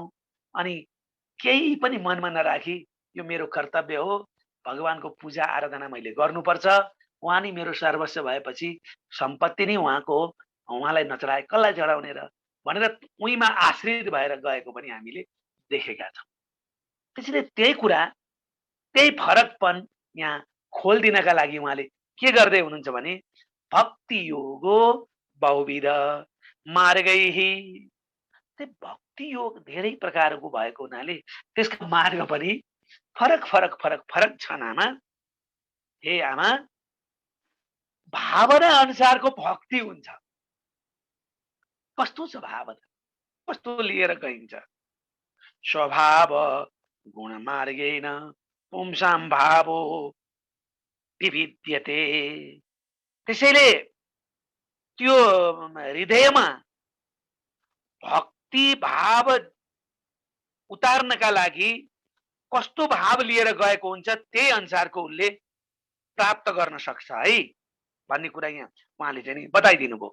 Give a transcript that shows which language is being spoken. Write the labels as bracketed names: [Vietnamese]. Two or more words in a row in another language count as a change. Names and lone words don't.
[Nepali] अनि केही पनि मनमा नराखी यो मेरो कर्तव्य हो, भगवानको पूजा आराधना मैले गर्नुपर्छ, उहाँ नै मेरो सर्वस्व भएपछि सम्पत्ति नै उहाँको हो, उहाँलाई नचढाए कसलाई चढाउने र भनेर उहीमा आश्रित भएर गएको पनि हामीले देखेका छौँ। त्यसैले त्यही कुरा त्यही फरकपन यहाँ खोलिदिनका लागि उहाँले के गर्दै हुनुहुन्छ भने [Sanskrit] भक्ति योगो बहुविध मार्गैहि। [Nepali] त्यही भक्ति योग धेरै प्रकारको भएको हुनाले त्यसको मार्ग पनि फरक फरक फरक फरक छन् आमा। हे आमा, भावना अनुसारको भक्ति हुन्छ। कस्तो छ भावना, कस्तो लिएर गइन्छ? [Sanskrit] स्वभाव गुण मार्गेण पुंसां भावो विविध्यते। [Nepali] त्यसैले त्यो हृदयमा भक्ति भाव उतार्नका लागि कस्तो भाव लिएर गएको हुन्छ त्यही अनुसारको उसले प्राप्त गर्न सक्छ है भन्ने कुरा यहाँ उहाँले चाहिँ नि बताइदिनु भयो।